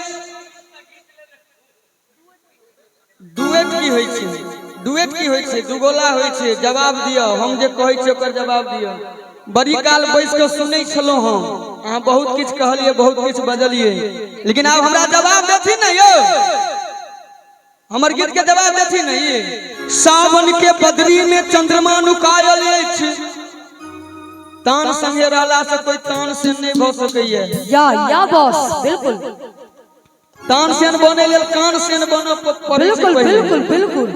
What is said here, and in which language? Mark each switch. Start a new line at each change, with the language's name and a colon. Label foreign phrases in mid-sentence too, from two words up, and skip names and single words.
Maithili: डुएट की होय छै? डुएट की होय छै? दुगोला होय छै। जवाब दियो, हम जे कहै छी ओकर जवाब दियो। बड़ी काल बैस के सुनै छलौ हम, अहाँ बहुत किछ कहलिए, बहुत किछ बजलिए, लेकिन आब हमरा जवाब देथिन न यौ, हमर गीत के जवाब देथिन न ये। सावन के बदरी में चंद्रमा नुकायल अछि, तान संगे रहला से कोई तान से नहीं भ सकैया। या बॉस बिल्कुल। तान सेन बने लेल कान सेन बन पड़े छै। बिल्कुल बिल्कुल बिल्कुल।